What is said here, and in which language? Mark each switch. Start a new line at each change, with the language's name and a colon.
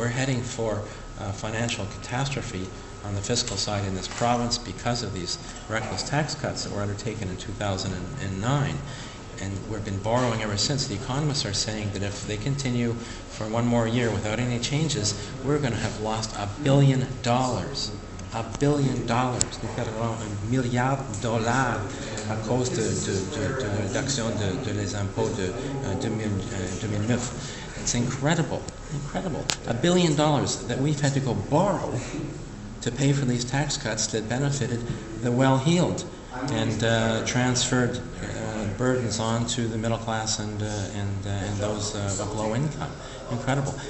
English: We're heading for financial catastrophe on the fiscal side in this province because of these reckless tax cuts that were undertaken in 2009. And we've been borrowing ever since. The economists are saying that if they continue for one more year without any changes, we're going to have lost $1 billion. $1 billion.
French: Nous perdrons $1 milliard à cause de la réduction de les impôts de 2009.
English: It's incredible, incredible. $1 billion that we've had to go borrow to pay for these tax cuts that benefited the well-heeled and transferred burdens on to the middle class and those of low income. Incredible.